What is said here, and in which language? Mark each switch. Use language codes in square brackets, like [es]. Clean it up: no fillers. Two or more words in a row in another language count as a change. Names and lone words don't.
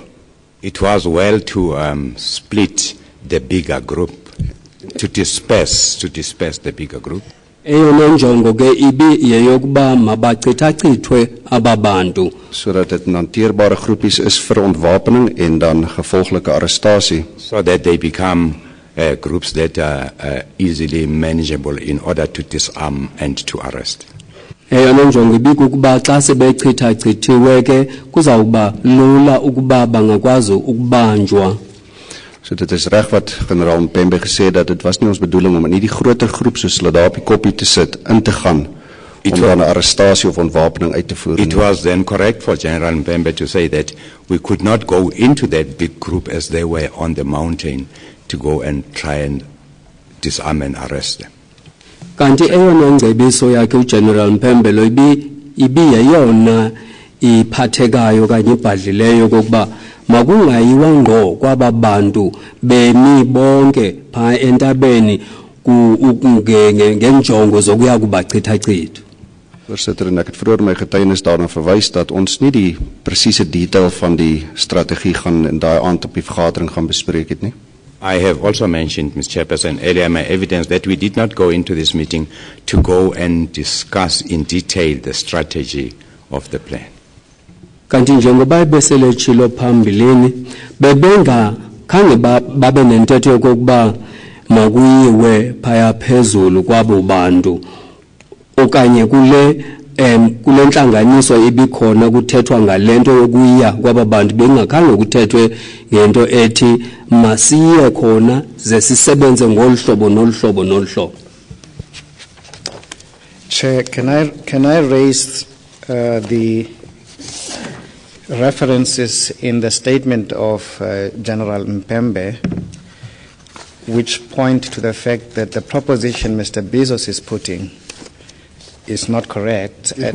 [en] It was well to split the bigger group, to disperse the bigger group. [xh] Eyona njongo ke ibi yeyokuba mabachithachithwe ababantu. [af] Sodat dit hanteerbare groepies is vir ontwapening en dan gevolglike arrestasie. [en] So that they become groups that are easily manageable in order to disarm and to arrest. [xh] Eyona njongo ibikukuba xa sebechithachithiwe ke kuzawuba lula ukuba bangakwazi ukubanjwa. [af] So dit is reg wat generaal Mpembe gesê dat dit was nie ons bedoeling om in hierdie groter groep soos hulle daar op die koppie te sit in te gaan om dan 'n arrestasie of ontwapening uit te voer. [en] It was then correct for General Mpembe to say that we could not go into that big group as they were on the mountain to go and try and disarm and arrest them. [xh] Kanti eyona ngcebiso yakhe uGeneral Mpembe lo ibiyeyona iphathekayo kanye ibhadlileyo kokuba makungayiwa ngqo kwaba bantu bemi bonke pha entabeni ngenjongo zokuya kubachithachitha. [af] Voorsitter, en ek het vroeër my getuienis daarna verwys dat ons nie die presiese detail van die strategie gaan in daai aand op die vergadering gaan bespreek het nie. [en] I have also mentioned, Mr. Chairperson, earlier in my evidence that we did not go into this meeting to go and discuss in detail the strategy of the plan. [xh] Kanti njengoba besele chilo phambilini bebenga khange babe nentetho yokuba makuyiwe phaya phezulu kwabo bantu okanye kule ntlanganiso ibikhona kuthethwa ngalento yokuya kwaba bantu bengakhange kuthethwe ngento ethi masiye khona ze sisebenze ngolhlobo nolhlobo nolhlobo. [en] Chair, can I raise the references in the statement of General Mpembe, which point to the fact that the proposition Mr. Bezos is putting is not correct.